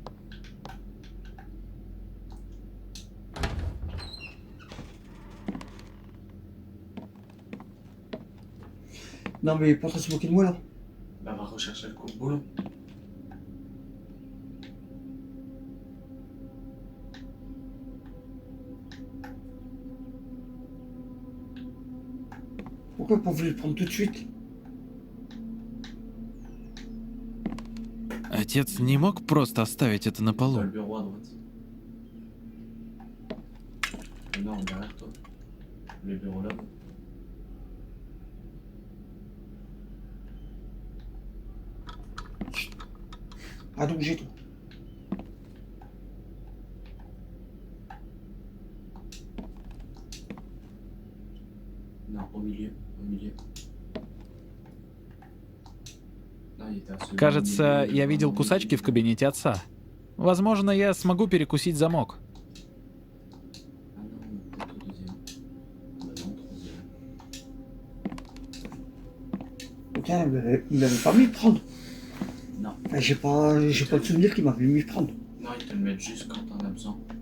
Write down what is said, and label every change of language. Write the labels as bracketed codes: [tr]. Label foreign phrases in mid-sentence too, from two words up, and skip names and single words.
[fr] Non, mais il est pas en train de se moquer de moi là. Bah va rechercher le courbe-boulon. Pourquoi pas voulu le prendre tout de suite? [ru] Отец не мог просто оставить это на [fr] T'as le [ru] полу. [fr] bureau à droite. Non, derrière toi. Le bureau là-bas. Ah, donc j'ai tout. Non, au milieu. Au milieu. Non, il était absolument [ru] Кажется, [fr] au milieu, [ru] я видел [fr] vraiment au [ru] кусачки [fr] milieu. [ru] в кабинете отца. Возможно, я смогу перекусить замок. [fr] Ah non, peut-être au deuxième. Bah non, troisième. Putain, il m'avait pas mis prendre. Non. Enfin, j'ai pas le souvenir qu'il m'avait mis prendre. Non, ils te le mettent juste quand t'en as besoin.